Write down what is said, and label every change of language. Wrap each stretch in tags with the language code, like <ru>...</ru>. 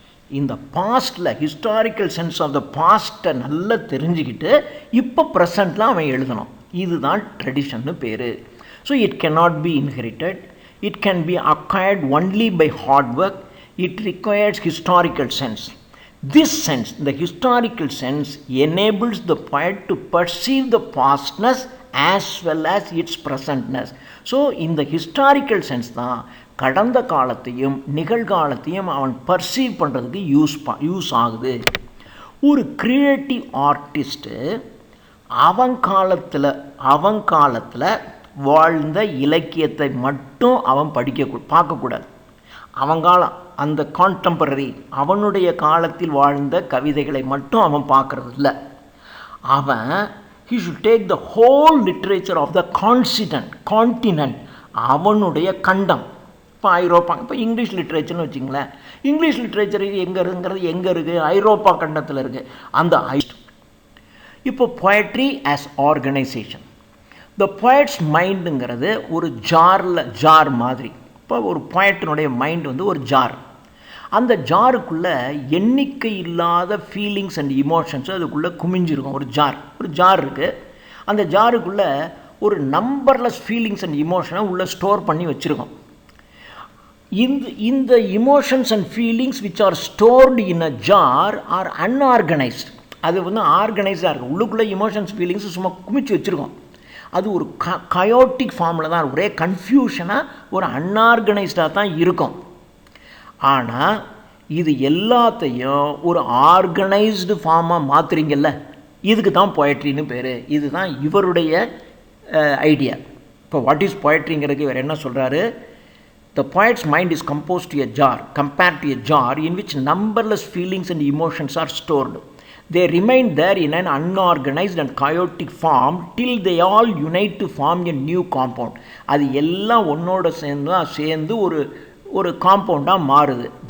<ta>இந்த பாஸ்ட்டில்</ta> <en>historical sense of the பாஸ்ட்டை</en> <ta>நல்லா தெரிஞ்சுக்கிட்டு இப்போ ப்ரெசண்ட்டில் அவன் எழுதணும். இதுதான் ட்ரெடிஷன்னு பேர்.</ta> <en>So it cannot be inherited. It can be acquired only by hard work. It requires historical sense. This sense, the historical sense, enables the poet to perceive the pastness as well as its presentness.</en> <ta>So இந்த historical sense தான் கடந்த காலத்தையும் நிகழ்காலத்தையும் அவன் perceive பண்ணுறதுக்கு use ஆகுது. ஒரு creative artist அவன் காலத்தில் வாழ்ந்த இலக்கியத்தை மட்டும் அவன் பார்க்கக்கூடாது. அவங்காலம் அந்த கான்டெம்பரரி அவனுடைய காலத்தில் வாழ்ந்த கவிதைகளை மட்டும் அவன் பார்க்கறது இல்லை. அவன்</ta> <en>he should take the whole literature of the continent,</en> <ta>அவனுடைய கண்டம். இப்போ ஐரோப்பா, இப்போ இங்கிலீஷ் லிட்ரேச்சர்னு வச்சிங்களேன், இங்கிலீஷ் லிட்ரேச்சர் எங்கே இருக்குது? ஐரோப்பா கண்டத்தில் இருக்குது. அந்த இப்போ</ta> <en>poetry as organisation.</en> <ta>த poet's மைண்டுங்கிறது ஒரு ஜார் மாதிரி. இப்போ ஒரு poetனுடைய மைண்ட் வந்து ஒரு ஜார். அந்த ஜாருக்குள்ளே எண்ணிக்கை இல்லாத</ta> <en>feelings and emotions</en> <ta>அதுக்குள்ளே குமிஞ்சிருக்கும். ஒரு ஜார் இருக்குது. அந்த ஜாருக்குள்ளே ஒரு</ta> <en>numberless feelings and இமோஷனை</en> <ta>உள்ளே ஸ்டோர் பண்ணி வச்சுருக்கோம். இந்த</ta> <en>Emotions and feelings which are stored in a jar are unorganised.</en> <ta>அது வந்து ஆர்கனைஸாக இருக்குது. உள்ளுக்குள்ளே இமோஷன்ஸ் ஃபீலிங்ஸ் சும்மா குமிச்சு வச்சுருக்கோம். அது ஒரு கயோட்டிக் ஃபார்மில் தான், ஒரே கன்ஃபியூஷனாக ஒரு அன்ஆர்கனைஸ்டாக தான் இருக்கும். ஆனால் இது எல்லாத்தையும் ஒரு ஆர்கனைஸ்டு ஃபார்மாக மாற்றுறீங்கல்ல, இதுக்கு தான் பொயட்ரின்னு பேர். இதுதான் இவருடைய ஐடியா. இப்போ</ta> <en>what is</en> <ta>பொயட்ரிங்கிறதுக்கு இவர் என்ன சொல்கிறாரு?</ta> <en>The poet's mind is composed to a jar, compared to a jar in which numberless feelings and emotions are stored. They remain there in an unorganized and chaotic form till they all unite to form a new compound.</en> <ta>அது எல்லாம் ஒன்னோட சேர்ந்து ஒரு காம்பவுண்டாக மாறுது.</ta>